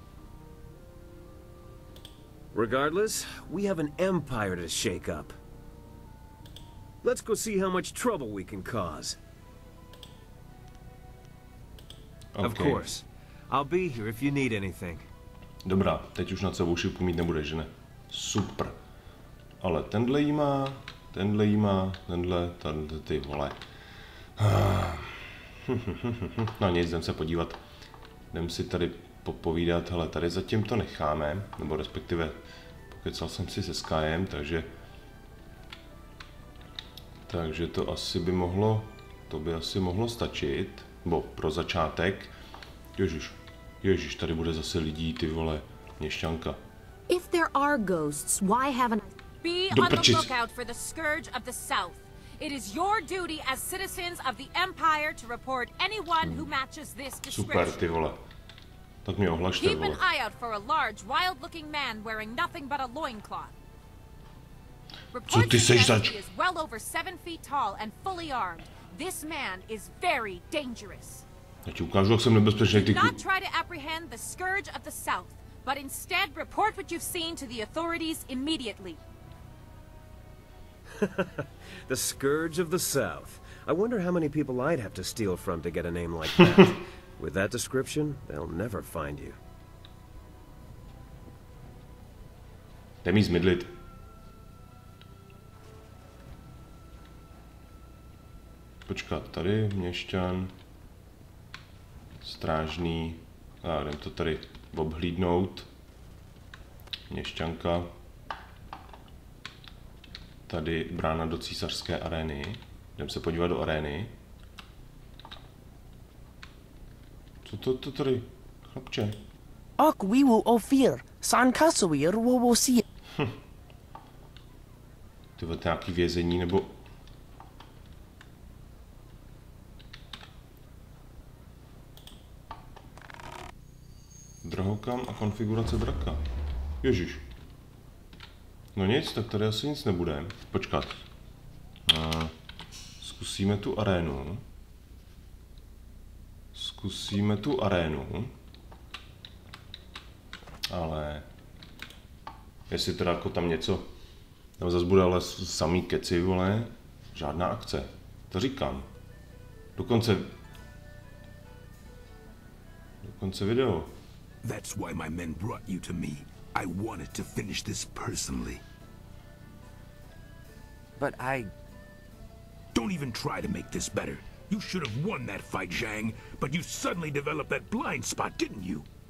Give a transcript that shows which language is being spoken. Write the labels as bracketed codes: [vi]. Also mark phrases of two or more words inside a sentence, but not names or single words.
[en] Regardless, we have an empire to shake up. Let's go see how much trouble we can cause. Okay. Of course. I'll be here if you need anything. [cs] Dobrá, teď už nad sebou šipku mít nebude, že ne? Super. Ale tenhle jí má, tenhle, ty vole. No nic, jdem se podívat. Jdem si tady popovídat, hele, tady zatím to necháme, nebo respektive pokecal jsem si se Skyem, takže to asi by mohlo stačit, bo pro začátek. Ježiš, tady bude zase lidí, ty vole, měšťanka. [en] If there are ghosts, why haven't Be on the lookout for the Scourge of the South. It is your duty as citizens of the Empire to report anyone who matches this description. [cs] Super, ty vole. Tak mě ohlašte, [en] Keep [cs] vole. [en] an eye out for a large, wild-looking man wearing nothing but a loincloth. Report suggests he is well over 7 feet tall and fully armed. This man is very dangerous. [cs] Já ti ukážu, jak jsem nebezpečný, ty. [en] Do not try to apprehend the Scourge of the South, but instead report what you've seen to the authorities immediately. The Scourge of the South. I wonder how many people I'd have to steal from to get a name like that. With that description, they'll never find you. [cs] Jdem jí zmydlit. Počkat, tady měšťan. Strážný. Jdem to tady obhlídnout. Měšťanka. Tady brána do císařské arény. Jdem se podívat do arény. Co to tady, chlapče? Ak wiwu ofir, san kasuir wo si. Ty vole, nějaký vězení nebo... Drahokam a konfigurace draka. Ježiš. No nic, tak tady asi nic nebude. Počkat. Zkusíme tu arénu. Ale... Jestli teda jako tam něco... Tam zase bude ale samý keci, vole. Žádná akce. To říkám. Dokonce video. [en] That's why my men brought you to me. I wanted to finish this personally. But Don't even try to make this better. You should have won that fight, Zhang, but you suddenly developed that blind spot, didn't you?